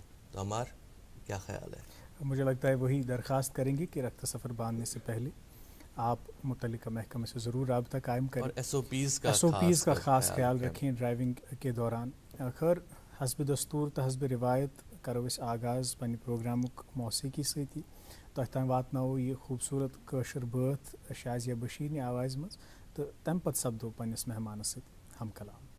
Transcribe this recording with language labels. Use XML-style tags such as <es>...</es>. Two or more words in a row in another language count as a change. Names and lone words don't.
<ur>تو ہمار کیا خیال ہے? مجھے لگتا ہے وہی درخواست کریں گے کہ رخت سفر باندھنے سے پہلے آپ متعلقہ محکمے سے ضرور رابطہ قائم کریں اور ایس او پیز کا خاص خیال رکھیں ڈرائیونگ کے دوران.</ur> <ks>खैर हस्ब दस्तूर तो हस्ब रिवायत करो इस आगाज़ पन्ने प्रोग्रामुक मौसीकी सती तह तान वातनाओ ये खूबसूरत कशर बात शाजिया बशीर ने आवाज़ मज तो तम पत सपदो पन्निस मेहमानस सत हम कलाम।</ks>